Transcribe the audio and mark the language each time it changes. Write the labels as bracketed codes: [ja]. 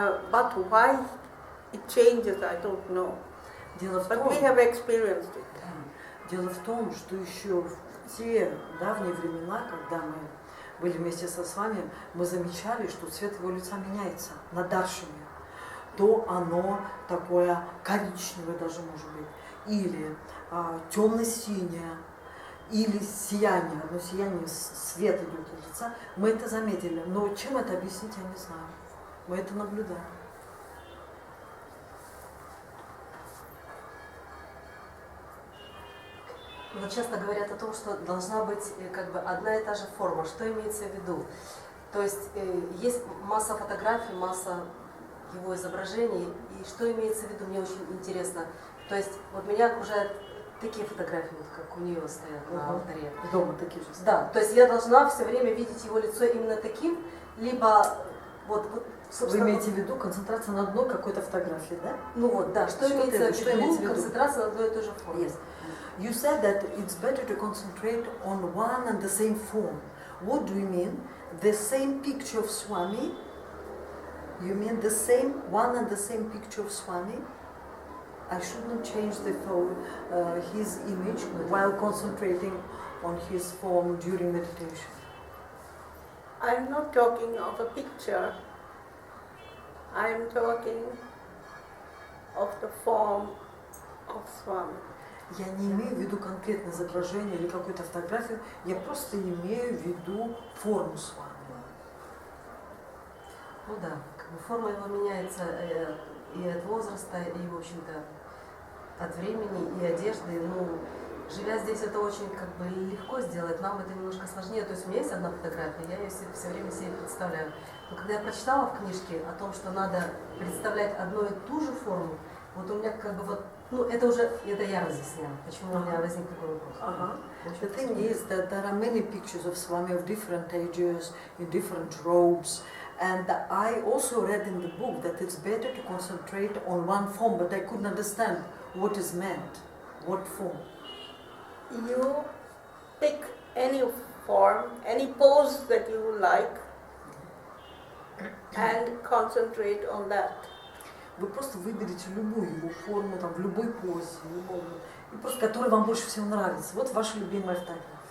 [en] But why it changes, I don't know. But we have experienced it. [ru] Дело в том, что еще в те давние времена, когда мы были вместе с вами, мы замечали, что цвет его лица меняется на даршине. То оно такое коричневое даже может быть, или темно-синее, или сияние, одно сияние, свет идет из лица. Мы это заметили, но чем это объяснить, я не знаю. Мы это наблюдаем. Вот часто говорят о том, что должна быть как бы одна и та же форма. Что имеется в виду? То есть есть масса фотографий, масса его изображений. И что имеется в виду, мне очень интересно. То есть вот меня окружают такие фотографии, вот как у нее стоят на алтаре. Дома такие же. Да, то есть я должна все время видеть его лицо именно таким, либо вот Вы имеете в виду концентрация на одной какой-то фотографии, да? Ну вот, да, что имеется в виду концентрация на одной и той же форме? [en] Yes. You said that it's better to concentrate on one and the same form. What do you mean? The same picture of Swami? You mean the same one and the same picture of Swami? I shouldn't change his image while concentrating on his form during meditation. I'm not talking of a picture. I'm talking of the form of Swami. [ru] Я не имею в виду конкретное изображение или какую-то фотографию, я просто имею в виду форму Свами. Ну да, как бы форма его меняется и от возраста, и, в общем-то, от времени, и одежды. Ну, живя здесь, это очень как бы легко сделать, нам это немножко сложнее. То есть у меня есть одна фотография, я ее все время себе представляю. Но когда я прочитала в книжке о том, что надо представлять одну и ту же форму, вот у меня как бы вот, ну это я разъясняю, почему у меня возник такой вопрос. [en] The thing is that there are many pictures of Swami of different ages, in different robes, and I also read in the book that it's better to concentrate on one form, but I couldn't understand what is meant, what form. You pick any form, any pose that you like, and concentrate on that. [ru] Вы просто выберете любую его форму, там, в любой позе, и просто, которая вам больше всего нравится. Вот ваша любимая фотография.